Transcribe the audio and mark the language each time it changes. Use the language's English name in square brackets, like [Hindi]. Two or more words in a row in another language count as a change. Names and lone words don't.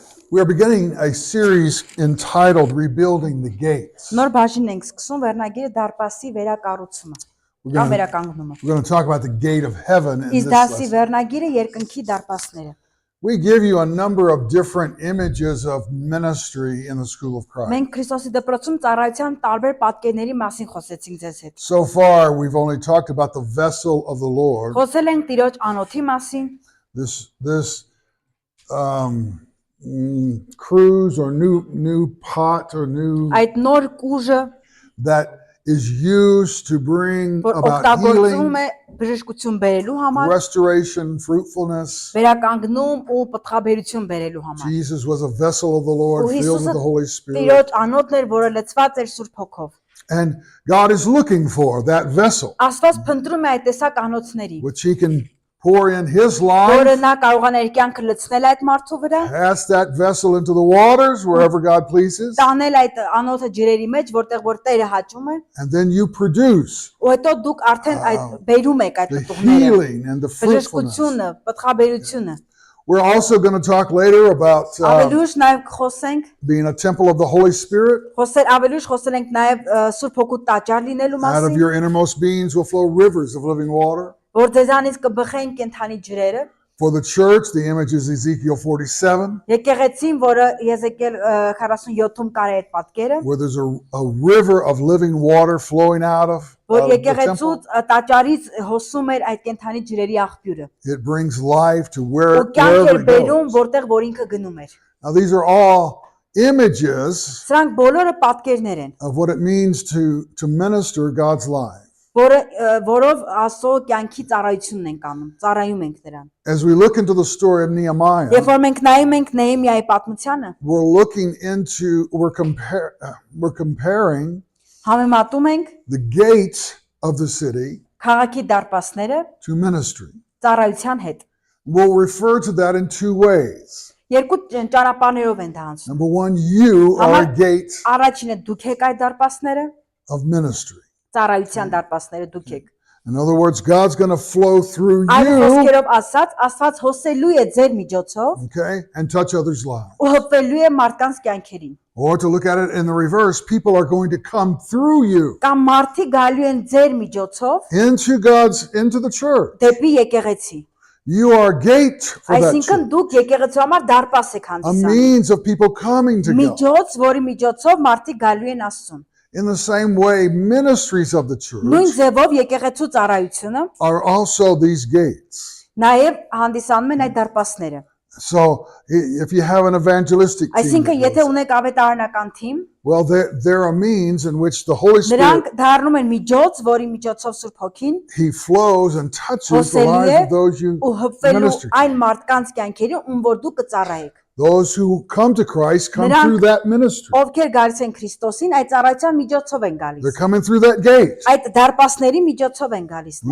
[English] We are beginning a series entitled Rebuilding the Gates. [Armenian] Նոր բաժին ենք սկսում վերնագիրը դարպասի վերակառուցումը կամ վերականգնումը։ [English] We're going to talk about the gate of heaven in this [Armenian] Իսկ դասի [English] lesson. [Armenian] վերնագիրը երկնքի դարպասները։ [English] We give you a number of different images of ministry in the School of Christ. [Armenian] Մենք Քրիստոսի դպրոցում ծառայության տարբեր պատկերների մասին խոսեցինք ձեզ հետ։ [English] So far, we've only talked about the vessel of the Lord, [Armenian] Խոսել ենք Տիրոջ անոթի մասին, [English] this cruise or new pot or new [Armenian] այդ նոր կուժը, [English] that is used to bring [Armenian] որ [English] about [Armenian] օգտագործվում [English] healing, [Armenian] է բժշկություն բերելու համար, [English] restoration, fruitfulness. [Armenian] վերականգնում ու պտղաբերություն բերելու համար։ [English] Jesus was a vessel of the Lord [Armenian] Ու [English] filled with [Armenian] Հիսուսը [English] the Holy Spirit. [Armenian] Տիրոջ անոթն էր, որը լցված էր Սուրբ Հոգով։ [English] And God is looking for that vessel, [Armenian] Աստված փնտրում է այդ տեսակ անոթների, [English] which He can pour in His [Armenian] որը [English] life, [Armenian] նա կարողանա իր կյանքը լցնել այդ մարդու վրա, [English] pass that vessel into the waters wherever God pleases, [Armenian] տանել այդ անոթը ջրերի մեջ, որտեղ որ Տերը հաճում է, [English] and then you produce [Armenian] ու հետո դուք արդեն այդ բերում եք այդ [English] the [Armenian] պտուղները, [English] healing and the fruitfulness. [Armenian] բժշկությունը, պտղաբերությունը։ [English] We're also going to talk later about [Armenian] Ավելի ուշ նաև խոսենք, [English] being a temple of the Holy Spirit. [Armenian] ավելի ուշ խոսել ենք նաև Սուրբ Հոգու տաճար լինելու [English] Out of [Armenian] մասին, [English] your innermost beings will flow rivers of living water. [Armenian] որ ձեզանից կբխեն կենթանի ջրերը։ [English] For the church, the image is Ezekiel 47, [Armenian] Եկեղեցին, որը Եզեկիել 47-ում կար է այդ պատկերը, [English] where there's a river of living water flowing out of [Armenian] որ [English] the [Armenian] եկեղեցուց [English] temple. [Armenian] տաճարից հոսում էր այդ կենթանի ջրերի աղբյուրը։ [English] It brings life to [Armenian] Ու [English] wherever [Armenian] կյանք էր [English] it [Armenian] բերում, [English] goes. [Armenian] որտեղ որ ինքը գնում էր։ [English] Now, these are all images [Armenian] Սրանք բոլորը պատկերներ են, [English] of what it means to minister God's life. [Armenian] որով Աստծո կյանքի ծառայությունն ենք անում, ծառայում ենք նրան։ [English] As we look into the story of Nehemiah, [Armenian] Երբ որ մենք նայում ենք Նեհեմիայի պատմությանը, [English] we're comparing [Armenian] համեմատում ենք [English] the gates of the city [Armenian] քաղաքի դարպասները [English] to ministry. [Armenian] ծառայության հետ։ [English] We'll refer to that in two ways. [Armenian] Երկու ճանապարհներով են դա անցնում։ [English] Number one, you are a gate [Armenian] Առաջինը դուք եք այդ դարպասները, [English] of ministry. [Armenian] ծառայության դարպասները դուք եք։ [English] In other words, God's going to flow through [Armenian] Այլ [English] you, [Armenian] խոսքերով ասած, Աստված հոսելու է ձեր միջոցով [English] okay, and touch others' lives. [Armenian] ու հպվելու է մարդկանց կյանքերին։ [English] Or to look at it in the reverse, people are going to come through you [Armenian] Կամ մարդիկ գալու են ձեր միջոցով [English] into the church. [Armenian] դեպի եկեղեցի։ [English] You are a gate for that [Armenian] Այսինքն [English] church, [Armenian] դուք եկեղեցու համար դարպաս եք [English] a [Armenian] հանդիսանում։ [English] means of people coming to God. [Armenian] Միջոց, որի միջոցով մարդիկ գալու են Աստծուն։ [English] In the same way, ministries of the [Armenian] Նույն [English] church [Armenian] ձևով եկեղեցու ծառայությունը [English] are also these gates. [Armenian] նաև հանդիսանում են այդ դարպասները։ [English] So if you have an evangelistic team, [Armenian] Այսինքն, [English] that [Armenian] եթե [English] goes, [Armenian] ունեք ավետարանական թիմ, [English] well, they're a means in which the Holy Spirit, [Armenian] նրանք դառնում են միջոց, որի միջոցով Սուրբ Հոգին [English] He flows and touches the [Armenian] հոսելու [English] lives [Armenian] է [English] of those you [Armenian] ու հպվելու [English] minister to. [Armenian] այն մարդկանց կյանքերի, ում որ դուք կծառայեք։ [English] Those who come to Christ come [Armenian] Նրանք- [English] through that ministry. [Armenian] Ովքեր գալիս են Քրիստոսին, այդ ծառայության միջոցով են գալիս։ [English] They're coming through that gate. [Armenian] Այդ դարպասների միջոցով են գալիս ներս։